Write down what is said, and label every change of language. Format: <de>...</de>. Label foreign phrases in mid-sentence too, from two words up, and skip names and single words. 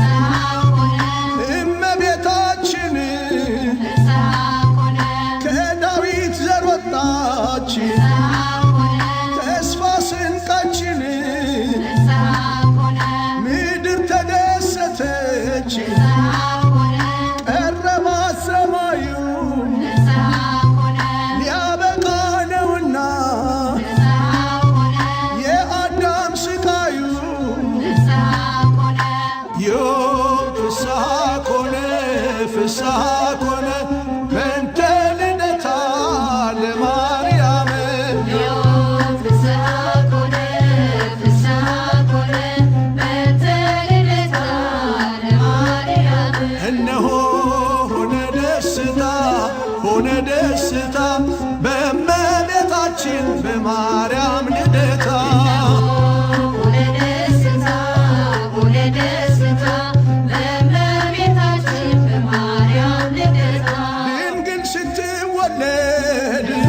<am>እመቤታችን ከዳዊት ዘር ወጣች ተስፋ ስንቃችን ምድር ተደሰተች ቀረባት ሰማዩ ሊያበቃ ነውና የአዳም ስቃዩ</am> <gez>ዮም ፍስሐ ኮነ ፍስሐ ኮነ በእንተ ልደታ ለማርያም</gez> <am>እነሆ ሆነ ደስታ ሆነ ደስታ በእመቤታችን በማርያም ልደታ ድንግል ስትወለድ</am>